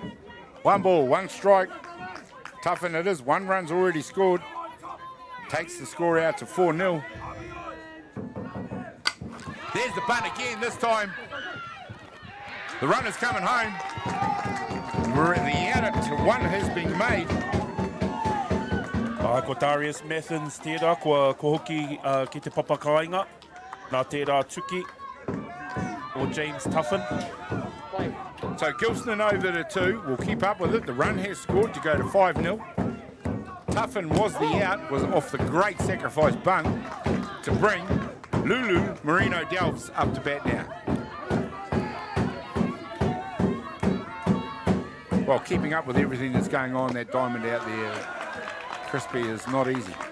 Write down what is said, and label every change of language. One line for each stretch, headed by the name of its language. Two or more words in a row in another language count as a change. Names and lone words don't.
English: 1 ball, 1 strike. Tuffin it is. 1 run's already scored. Takes the score out to 4-0. There's the bunt again, this time. The runner's coming home. We're at the out to 1 has been made.
Māori: Ko Darius Mathens tērā, ko hoki ki te papa kāinga. Nā tērā tuki o James Tuffin.
English: So Gilston over to 2. We'll keep up with it. The run has scored to go to 5-0. Tuffin was the out, was off the great sacrifice bunt to bring Lulu Marino Delves up to bat now. Well, keeping up with everything that's going on, that diamond out there, Crispy, is not easy.